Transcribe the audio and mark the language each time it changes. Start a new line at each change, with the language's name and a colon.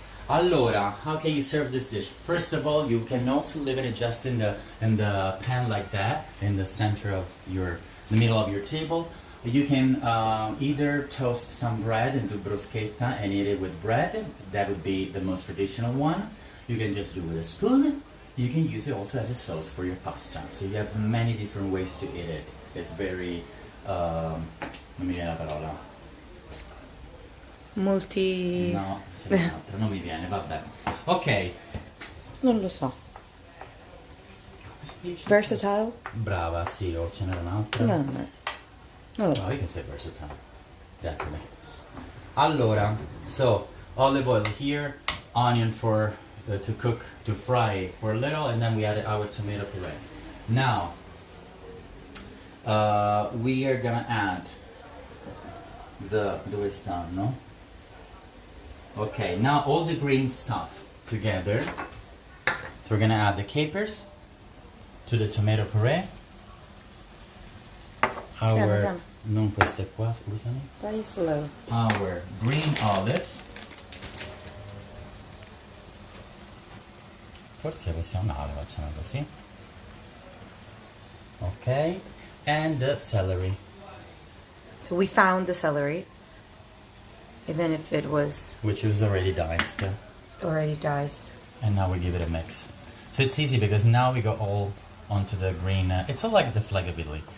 Italian: Allora,
English: how can you serve this dish? First of all, you can also leave it just in the pan like that, in the center of the middle of your table. You can either toast some bread and do bruschetta and eat it with bread. That would be the most traditional one. You can just do it with a spoon. You can use it also as a sauce for your pasta. So you have many different ways to eat it. It's very
Italian: non mi viene la parola. Multi... No, c'è un'altra, non mi viene, vabbè. Ok. Non lo so. Versatile? Brava, sì, o ce n'era un'altra. No, no. Non lo so.
English: No, you can say versatile. Definitely.
Italian: Allora,
English: so olive oil here, onion for to cook, to fry for a little, and then we added our tomato puree. Now, we are gonna add
Italian: dove stanno?
English: Okay, now all the green stuff together. So we're gonna add the capers to the tomato puree. Our,
Italian: non queste qua, scusami.
English: Very slow. Our green olives.
Italian: Forse possiamo male, facciamo così.
English: Ok. And the celery. So we found the celery, even if it was Which was already diced. already diced. And now we give it a mix. So it's easy because now we go all onto the green. It's all like the flaggability.